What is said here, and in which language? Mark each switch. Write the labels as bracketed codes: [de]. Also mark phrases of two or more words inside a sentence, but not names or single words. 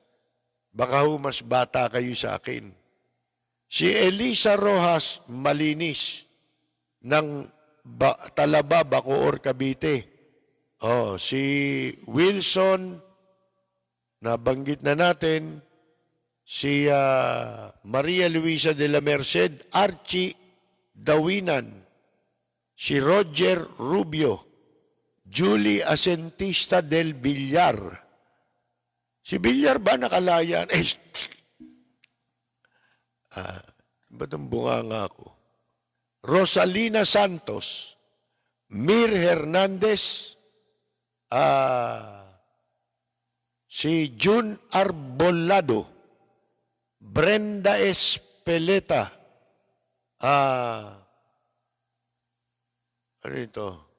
[tl] Baka ho mas bata kayo sa akin. Si Elisa Rojas Malinis ng Talaba, Bacoor, Cavite. Si Wilson, nabanggit na natin, si Maria Luisa de la Merced, Archie Dawinan, si Roger Rubio, Julie Asentista del Villar. Si Villar ba nakalayan? Ba't ang bunganga ako? Rosalina Santos, Mir Hernandez, si June Arbolado, Brenda Espeleta, ano ito?